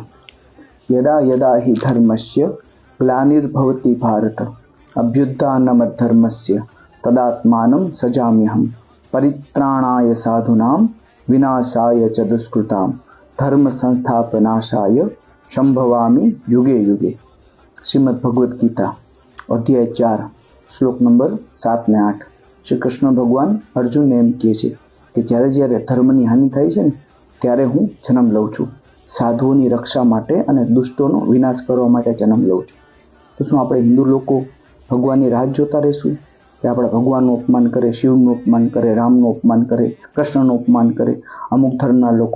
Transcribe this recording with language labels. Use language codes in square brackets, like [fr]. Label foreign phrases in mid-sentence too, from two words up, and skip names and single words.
[sa] यदा यदा हि धर्मस्य ग्लानिर्भवति भारत अभ्युत्थानमद्धर्मस्य तदात्मानं सजाम्यहम्। परित्राणाय साधूनां विनाशाय च दुष्कृतां धर्म संस्थापनाशाय संभवामि युगे युगे। [gu] શ્રીમદ્ ભગવદ ગીતા અધ્યાય 4 શ્લોક નંબર 7 ને 8। શ્રી કૃષ્ણ ભગવાન અર્જુનને એમ કહે છે કે જ્યારે જ્યારે ધર્મની હાનિ થાય છે ને ત્યારે હું જન્મ લઉં છું, સાધુઓની રક્ષા માટે અને દુષ્ટોનો વિનાશ કરવા માટે જન્મ લઉં છું। તો શું આપણે હિન્દુ લોકો ભગવાનની રાહ જોતા રહીશું કે આપણા ભગવાનનું અપમાન કરે, શિવનું અપમાન કરે, રામનું અપમાન કરે, કૃષ્ણનું અપમાન કરે અમુક ધર્મના લોકો?